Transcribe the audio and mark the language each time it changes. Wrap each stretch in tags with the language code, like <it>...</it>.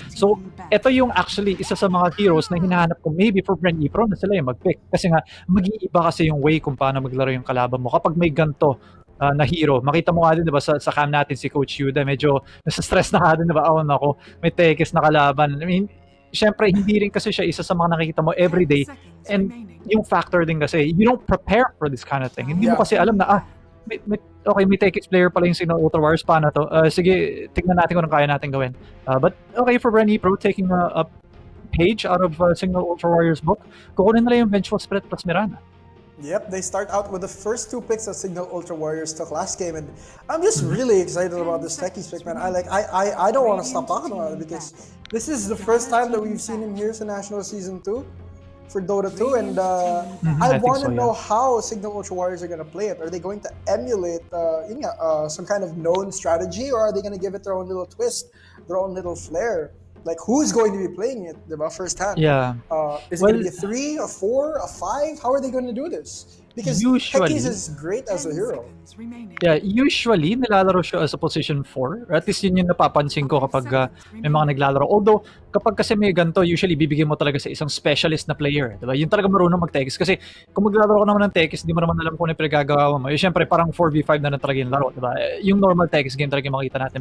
<tl>So, ito yung actually isa sa mga heroes na hinahanap ko</tl> <en>maybe for BRE Pro</en> <tl>na sila yung mag-pick. Kasi nga, mag-iiba kasi yung way kung paano maglaro yung kalaban mo. Kapag may ganto na hero, makita mo nga din, diba, sa cam natin si Coach Yuda, medyo nasa-stress na ka din, diba? Ako, may Techies na kalaban. I mean, syempre, hindi rin kasi siya isa sa mga nakikita mo everyday.</tl> <en>And</en> <tl>yung factor din kasi,</tl> <en>you don't prepare for this kind of thing.</en> <tl>Hindi mo kasi alam na, may Techies player pala yung Signal Ultra Warriors, paano to? Sige, tignan natin kung anong kaya natin gawin.</tl> <en>But okay, for BRE Pro, taking a page out of Signal Ultra Warriors book,</en> <tl>kukunin nila yung Vengeful Spirit plus Mirana.</tl> <en>Yep, they start out with the first 2 picks that Signal Ultra Warriors took last game, and I'm just really excited about this Techies pick, man. I don't want to stop talking about it because this is the first time that we've seen him here in National Season 2 for Dota 2, and I want to know how Signal Ultra Warriors are going to play it. Are they going to emulate some kind of known strategy, or are they going to give it their own little twist, their own little flair? Like, who's going to be playing it, diba, firsthand? Yeah. Is it going to be a 3, a 4, a 5? How are they going to do this? Because Techies is great as a hero. Yeah, usually,</en> <tl>nilalaro siya</tl> <en>as a position 4.</en> <tl>At least yun yung napapansin ko kapag may mga naglalaro. Although, kapag kasi may ganito, usually bibigyan mo talaga sa isang specialist na player. Diba? Yung talaga marunong mag-Techies. Kasi kung maglalaro ka naman ng Techies, hindi mo naman alam kung ano yung pinagagawa mo. Siyempre, parang 4v5 na talaga yung laro. Diba? Yung normal Techies game talaga yung makita natin.</tl>